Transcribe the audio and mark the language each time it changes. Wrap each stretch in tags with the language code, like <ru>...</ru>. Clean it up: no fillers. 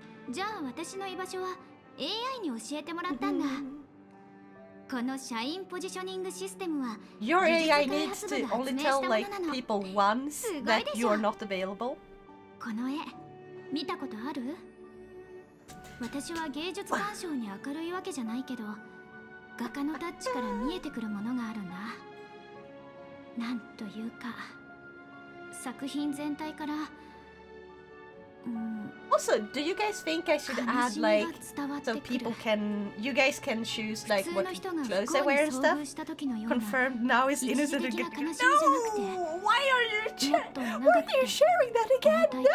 <ja>じゃあ私の居場所は</ja> <en>AI</en> <ja>に教えてもらったんだ。この社員ポジショニングシステムは</ja> <en>Your AI needs to only tell like people once that you're not available.</en> <ja>この絵見たことある？私は芸術鑑賞に明るいわけじゃないけど、画家のタッチから見えてくるものがあるんだ。なんというか、作品全体から。</ja> <en>Also, do you guys think I should add like so people can, you guys can choose like what clothes I wear and stuff? Confirmed now is innocent and good. No! Why are you sharing that again?</en>